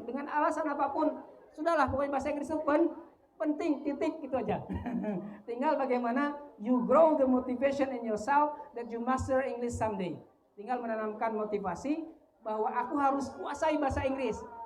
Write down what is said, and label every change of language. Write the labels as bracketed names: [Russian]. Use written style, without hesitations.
[Indonesian] Dengan alasan apapun, sudahlah pokoknya bahasa Inggris itu penting, titik itu aja. Tinggal bagaimana [English] you grow the motivation in yourself that you master English someday. [Indonesian] Tinggal menanamkan motivasi bahwa aku harus kuasai bahasa Inggris.